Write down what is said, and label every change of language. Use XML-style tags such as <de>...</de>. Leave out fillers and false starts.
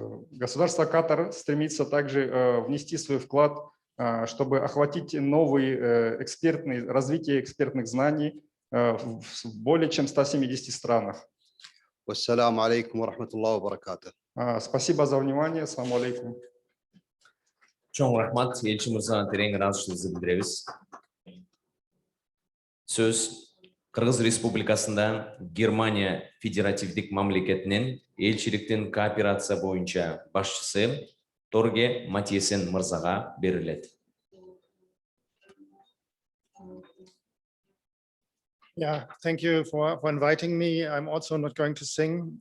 <ru>Государство Катар стремится также внести свой вклад, чтобы охватить новые развитие экспертных знаний в более чем 170 странах.</ru> <ar>والسلام عليكم ورحمة الله وبركاته.</ar> <ru>Спасибо за внимание. Ассаламу алейкум.</ru> <kk>Чоң рахмат, елші мырзаға терең разышыбызды білдіребіз.</kk> <ky>Сөз Кыргыз Республикасында Германия федеративдик мамлекетинен элчиликтин кооперация боюнча башчысы Торге Матиесен мырзага берилет.</ky> <en>Yeah, thank you for inviting me. I'm also not going to sing.</en>